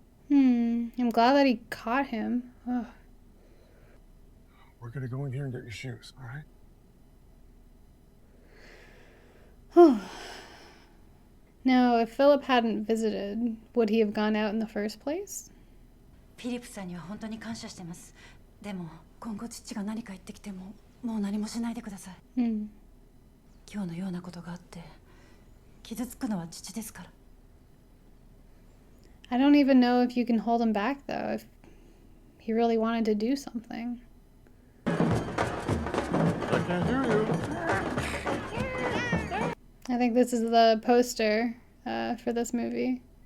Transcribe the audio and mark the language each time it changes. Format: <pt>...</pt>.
<en>I'm glad that he caught him. Ugh. We're gonna go in here and get your shoes, all right? Now, if Philip hadn't visited, would he have gone out in the first place?</en> <ja>フィリップさんには本当に感謝してます。でも今後父が何か言ってきてももう何もしないでください。今日のようなことがあって傷つくのは父ですから。</ja> <en>I don't even know if you can hold him back, though, if he really wanted to do something. I can't hear you. I think this is the poster for this movie.</en>